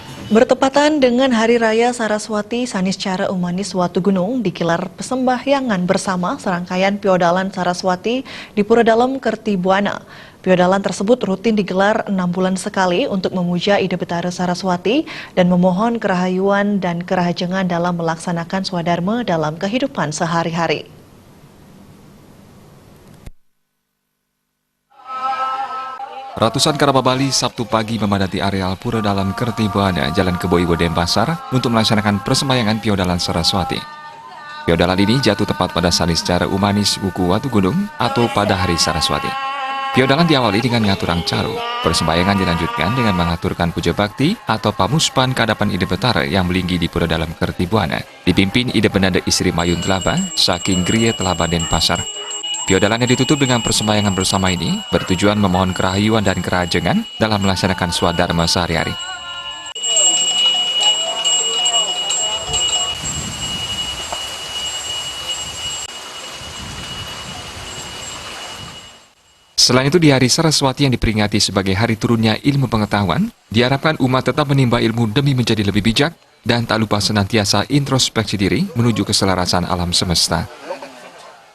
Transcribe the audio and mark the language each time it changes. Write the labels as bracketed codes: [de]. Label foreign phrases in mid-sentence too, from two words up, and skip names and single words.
[id] Bertepatan dengan Hari Raya Saraswati Saniscara Umanis Watu Gunung digelar persembahyangan bersama serangkaian Piodalan Saraswati di Pura Dalem Kertibuana. Piodalan tersebut rutin digelar 6 bulan sekali untuk memuja Ida Betara Saraswati dan memohon kerahayuan dan kerahajengan dalam melaksanakan swadharma dalam kehidupan sehari-hari. Ratusan kerabat Bali Sabtu pagi memadati areal Pura Dalem Kertibuana, Jalan Keboiwo Denpasar untuk melaksanakan persembahyangan Piodalan Saraswati. Piodalan ini jatuh tepat pada Saniscara Umanis Wuku Watu Gunung atau pada Hari Saraswati. Piodalan diawali dengan ngaturang caru. Persembahyangan dilanjutkan dengan mengaturkan puja bakti atau pamuspan kehadapan Ida Betara yang melinggi di Pura Dalem Kertibuana. Dipimpin Ida Benanda Istri Mayun Telaba, saking Griye Telaba Denpasar. Piodalan yang ditutup dengan persembahyangan bersama ini bertujuan memohon kerahayuan dan kerahajengan dalam melaksanakan swadharma sehari-hari. Selain itu, di Hari Saraswati yang diperingati sebagai hari turunnya ilmu pengetahuan, diharapkan umat tetap menimba ilmu demi menjadi lebih bijak dan tak lupa senantiasa introspeksi diri menuju keselarasan alam semesta.